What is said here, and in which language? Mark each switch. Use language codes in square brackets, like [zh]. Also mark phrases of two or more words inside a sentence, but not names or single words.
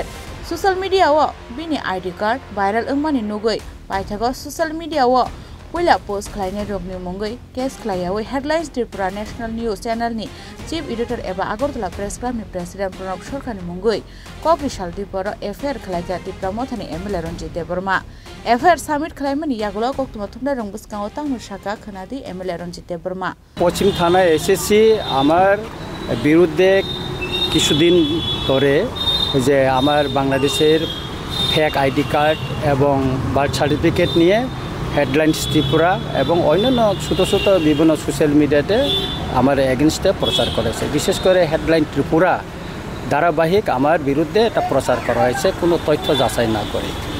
[en] social media [trp] बिनि [en] ID card [trp] वायरल अंगमानि नुगै पाइथागो [en] social media [trp] पहिला पोस्ट खलायनाय रोगनि मुंगै केस खलायावै हेडलाइन्स त्रिपुरा नेशनल न्यूज चैनल नि [en] chief editor [trp] एबा आगरतला प्रेस क्लब नि प्रेसिडेंट प्रणब सरकारनि मुंगै कपि सालदिपर एफआईआर खलायका त्रिपुरा मथानि एमएलए रंजित देव बर्मा [en] FIR submit [trp] खलायमानि यागुलो कक्तुमा थुमना रंबसकांगो तांगुर शाखा खनादि एमएलए रंजित देव बर्मा [bn] পশ্চিম থানা এসএসসি আমার বিরুদ্ধে কিছুদিন ধরে যে আমার বাংলাদেশের [en] fake ID card [bn] এবং [en] birth certificate [bn] নিয়ে হেডলাইন্স ত্রিপুরা এবং অন্যান্য ছোটো ছোটো বিভিন্ন সোশ্যাল মিডিয়াতে আমার এগেনস্টে প্রচার করেছে বিশেষ করে হেডলাইন ত্রিপুরা ধারাবাহিক আমার বিরুদ্ধে এটা প্রচার করা হয়েছে কোনো তথ্য যাচাই না করে